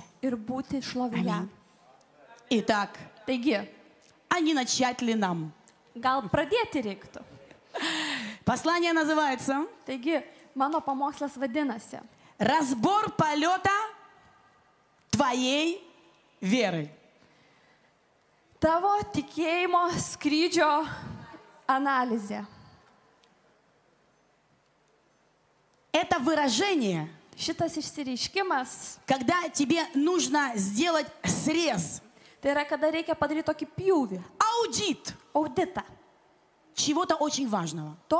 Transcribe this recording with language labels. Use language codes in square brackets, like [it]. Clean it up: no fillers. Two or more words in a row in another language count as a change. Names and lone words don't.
[ru] Аминь. Итак, а не начать ли нам? Послание называется «Разбор полета твоей веры». [lt] Tavo tikėjimo skrydžio analizė. [ru] Это выражение, когда тебе нужно сделать срез, аудит чего-то очень важного.